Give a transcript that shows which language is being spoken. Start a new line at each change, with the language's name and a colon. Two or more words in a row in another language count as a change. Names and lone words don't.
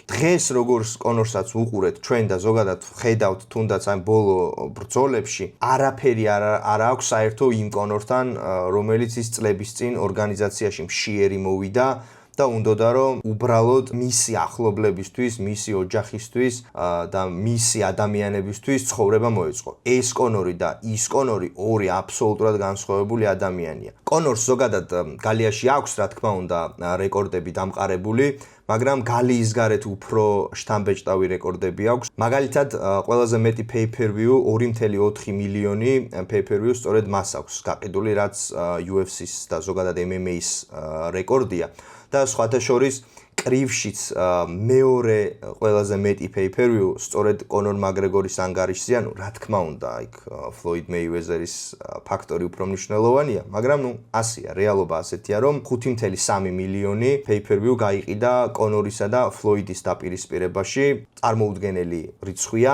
Georgian: დღეს როგორც კონორსაც უყურეთ ჩვენ და ზოგადად ხედავთ თუნდაც ამ ბოლო ბრძოლებში, არაფერი არ აქვს საერთო იმ კონორთან, რომელიც ის წლების წინ ორგანიზაციაში მშიერი მოვიდა და უნდოდა რომ უბრალოდ მისი ახლობლებისთვის, მისი ოჯახისთვის და მისი ადამიანებისთვის ცხოვრება მოეწყო. ეს კონორი და ის კონორი ორი აბსოლუტურად განსხვავებული ადამიანია. კონორს ზოგადად გალიაში აქვს, რა თქმა უნდა, რეკორდები დამყარებული, მაგრამ გალიის გარეთ უფრო შთამბეჭდავი რეკორდები აქვს. მაგალითად, ყველაზე მეტი pay-per-view 2.4 მილიონი pay-per-view სწორედ მას აქვს გაყიდული, რაც UFC-ს და ზოგადად MMA-ის რეკორდია. და სხვათა შორის კრივშიც მეორე ყველაზე მეტი pay-per-view სწორედ კონორ მაგრეგორის ანგარიშზეა, რა თქმა უნდა, იქ ფლოიდ მეივეზერის ფაქტორი უფრო მნიშვნელოვანია, მაგრამ ასეა, რეალობა ასეთია, რომ 5.3 მილიონი pay-per-view გაიყიდა კონორისა და ფლოიდის დაპირისპირებაში, წარმოუდგენელი რიცხვია.